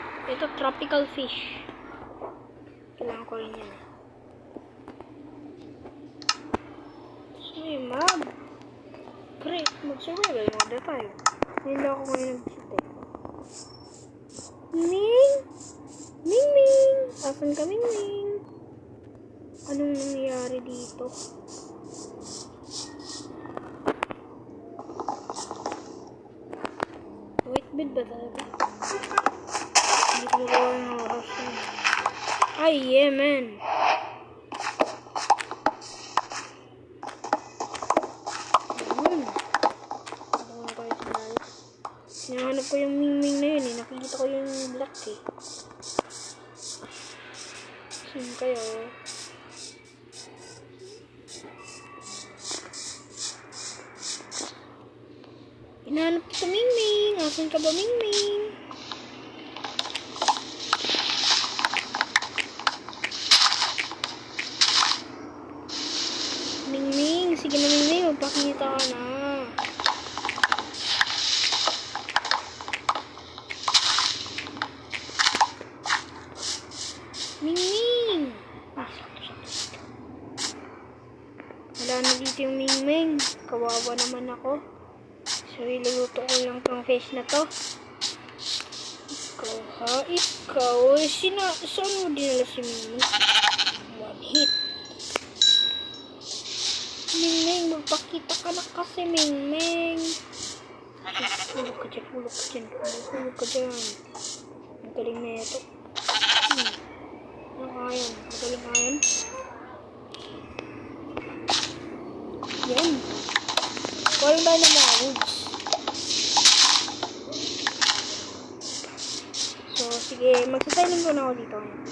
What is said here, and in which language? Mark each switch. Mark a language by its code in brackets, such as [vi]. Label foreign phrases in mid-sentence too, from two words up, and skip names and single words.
[tl] Ito, [en] tropical fish. [tl] Kailangan ko rin yan. So, yung map. Great, mag-survival mode na tayo. Hindi ako ngayon nag-shoot. Ming! Ming Ming! Asan ka, Ming Ming? Anong nangyayari dito? Wait, bid ba talaga? Hindi ko magawa ng oras yun. [en] Ay, yeah, man! [tl] Hinahanap ko yung Ming Ming na yun eh. Nakikita ko yung black eh. Saan kayo? Hinahanap ko sa Ming Ming. Asan ka ba, Ming Ming? Ming Ming. Sige na, Ming Ming. Magpakita ka na. Ming Ming! Wala na dito yung Ming Ming. Kawawa naman ako. So, iluluto ko lang tong fish na to. Ikaw ha? Ikaw? Saan mo dinala si Ming Ming? [en] One hit. [tl] Ming Ming, magpakita ka na kasi, Ming Ming. Hulog ka dyan, hulog ka dyan. Hulog ka dyan. Ang galing na ito. Ayan, magaling ayan. Yan. Walang tayo ng mga woods. So, sige, magsasilent ko na ako dito.